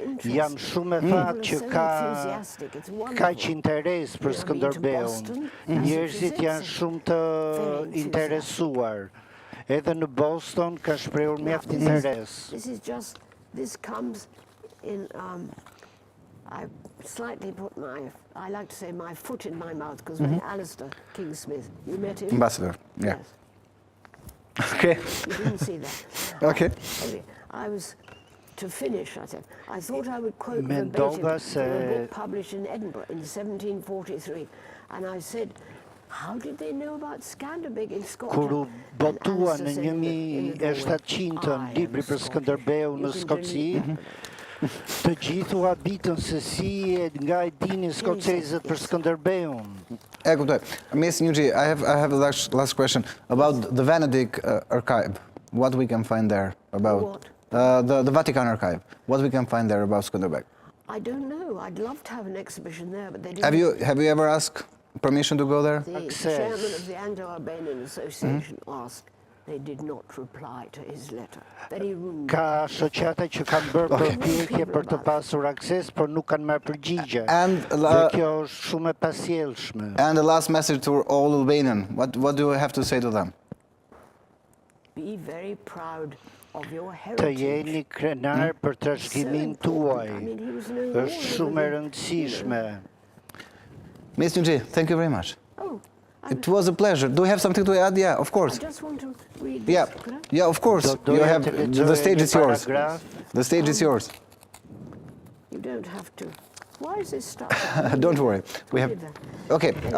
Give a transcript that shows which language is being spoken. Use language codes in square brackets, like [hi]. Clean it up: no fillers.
[sq] Jam shumë e thatë që ka kaq interes për Skënderbeun. Njerëzit janë shumë të interesuar. Edhe në Boston ka shprehur mjaft interes. [en] This comes in, I slightly put I like to say my foot in my mouth, because when Alistair King-Smith, you met him? Ambassador, yeah. Yes. Okay. You didn't see that. Okay. I was, to finish, I thought I would quote verbatim from a book published in Edinburgh in 1743, and I said, how did they know about Skënderbeun in Scotland? [sq] Kur u botua në 1700 libri për Skënderbeun në Skoci, të gjithu habitën se si nga e dinin skocezët për Skënderbeun. E kuptoj. Ms. [en] Nugee, I have a last question about the Venetic archive. What we can find there about the Vatican archive? What we can find there about Skënderbeun? I don't know. I'd love to have an exhibition there, but they didn't. Have you ever asked permission to go there? The chairman of the Anglo-Albanian Association asked. They did not reply to his letter. Very rude. [sq] Ka shoqata që kanë bërë përpjekje për të pasur akses, por nuk kanë marrë përgjigje. Dhe kjo është shumë e pasjellshme. [en] And the last message to all Albanian. What do you have to say to them? Be very proud of your [sq] Të [en] heritage. [sq] jeni krenar për trashëgiminë tuaj. Është shumë e rëndësishme. [en] Ms. Nugee, thank you very much. Oh, It was a pleasure. Do you have something to add? Yeah, of course. I just want to read this. Yeah, of course. You have the stage is yours. The stage is yours. You don't have to. Why is this stuff? Don't worry. We have. Okay.